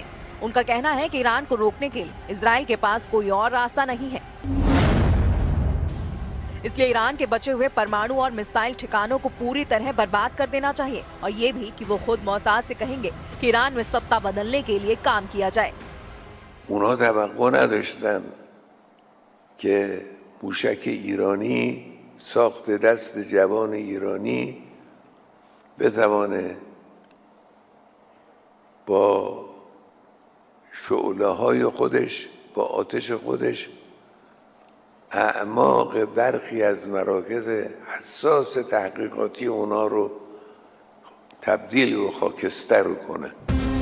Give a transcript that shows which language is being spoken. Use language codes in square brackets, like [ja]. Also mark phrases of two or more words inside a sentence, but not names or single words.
[hi] उनका कहना है कि ईरान को रोकने के लिए इजराइल के पास कोई और रास्ता नहीं है। इसलिए ईरान के बचे हुए परमाणु और मिसाइल ठिकानों को पूरी तरह बर्बाद कर देना चाहिए और ये भी कि वो खुद मोसाद से कहेंगे कि ईरान में सत्ता बदलने के लिए काम किया जाए। [fa] اونا توقع نداشتن که موشک ایرانی ساخت دست جوان ایرانی بتوانه با شعله‌های خودش، با آتش خودش اعماق برخی از مراکز حساس تحقیقاتی اونا رو تبدیل و خاکستر کنه.